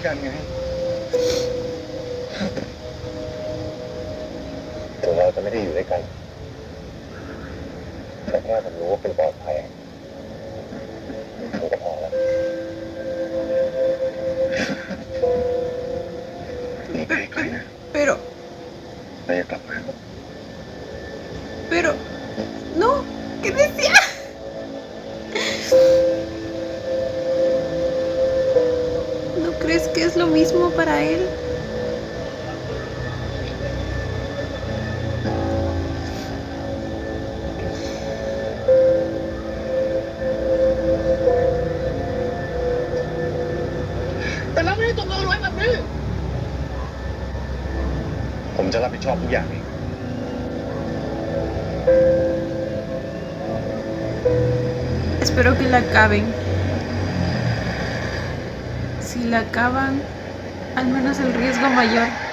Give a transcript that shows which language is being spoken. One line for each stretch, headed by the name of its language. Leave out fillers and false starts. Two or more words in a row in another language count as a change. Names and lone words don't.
Thai: ด้วยกันไงถึงเราจะไม่ได้อยู่ด้วยกันแต่ถ้าผมรู้ว่าเป็นปลอดภัยผมก็พอแล้วหนีไปไกลนะ
Spanish: Pero,
Thai: แล้วอย่ากลับมา
Spanish: pero, no, ¿qué decía? ¿No crees que es lo mismo para él?
Thai: แต่เราไม่ได้ตกลงไว้แบบนี้ผมจะรับผิดชอบทุกอย่างเอง
Spanish: Espero que la acaben. Si la acaban, al menos el riesgo mayor.